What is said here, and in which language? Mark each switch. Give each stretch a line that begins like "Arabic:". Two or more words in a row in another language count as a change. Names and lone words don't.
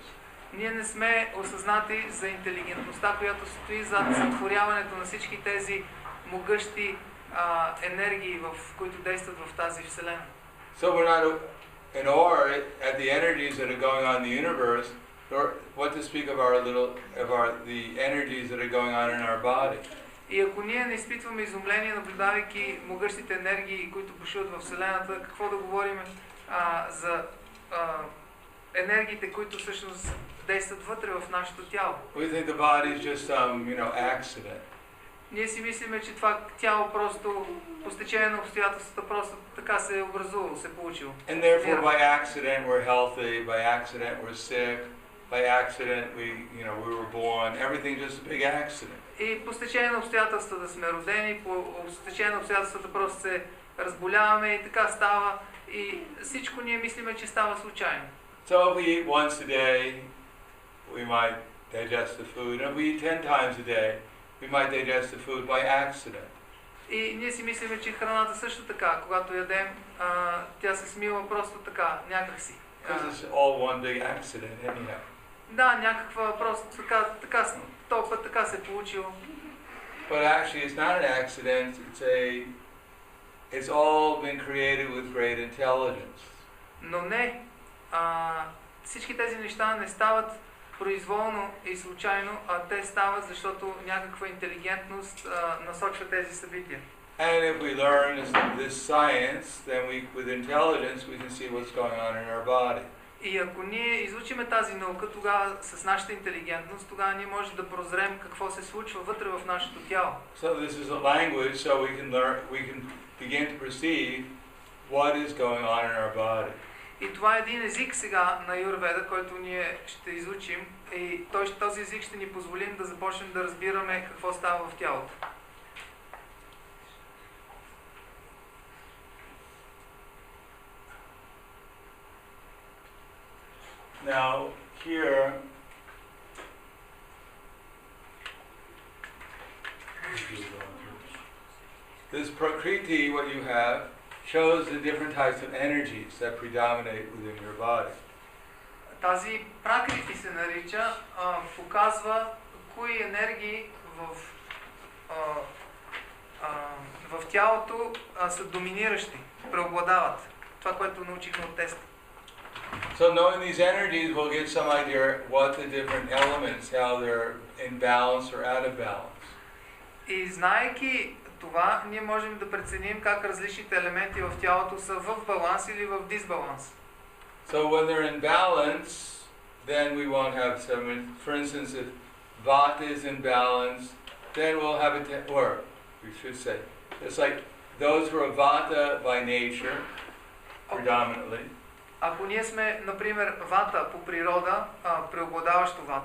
Bulgarian: Ние не сме осъзнати за интелигентността, която стои зад сътворяването на всички тези могъщи енергии, които действат в тази вселена.
English: So we're not in awe at the energies that are going on in the universe, or what to speak of the energies that are going on in our body.
Bulgarian: И ако ние не изпитваме изумление, наблюдавайки могъщите енергии, които бушуват във вселената, какво да говорим за енергиите, които всъщност действат вътре в нашето тяло?
English: We think the body is just some, accident.
Bulgarian: Ние си мислиме, че това тяло просто по стечение на обстоятелствата просто така се е образувало, се е получило.
English: And therefore by accident we're healthy, by accident we're sick, by accident we were born, everything just a big accident.
Bulgarian: И по стечение на обстоятелствата да сме родени, по стечение на обстоятелствата просто се разболяваме и така става. И всичко ние мислиме, че става случайно.
English: So if we eat once a day, we might digest the food. And if we eat 10 times a day, we might digest the food by accident.
Bulgarian: И ние си мислиме, че храната също така, когато ядем, тя се смила просто така, някакси.
English: Because it's all one big accident anyhow.
Bulgarian: Да, някаква просто така, този път така се е получило.
English: But actually it's not an accident, it's all been created with great intelligence.
Bulgarian: Но не, всички тези неща не стават произволно и случайно, а те стават, защото някаква интелигентност насочва тези събития.
English: And if we learn this science, then with intelligence we can see what's going on in our body.
Bulgarian: И ако ние изучиме тази наука, тогава с нашата интелигентност, тогава ние можем да прозрем какво се случва вътре в нашето тяло.
English: So this is a language, so we can begin to perceive what is going on in our body.
Bulgarian: И това е един език сега на Ayuuveda, който ние ще изучим, и този език ще ни позволим да започнем да разбираме какво става в тялото.
English: Now, here, this prakriti, what you have, shows the different types of energies that predominate within your body.
Bulgarian: Тази пракрити се нарича, показва кои енергии в тялото са доминиращи, преобладават. Това, което научихме от теста.
English: So knowing these energies, we'll get some idea what the different elements, how they're in balance or out of balance.
Bulgarian: И знаейки това, ние можем да преценим как различните елементи в тялото са в баланс или в дисбаланс.
English: So when they're in balance, then we won't have some, for instance, if Vata is in balance, then we'll have or we should say, it's like those who are Vata by nature, predominantly.
Bulgarian: Ако ние сме, например, Вата по природа, преобладаващо Вата,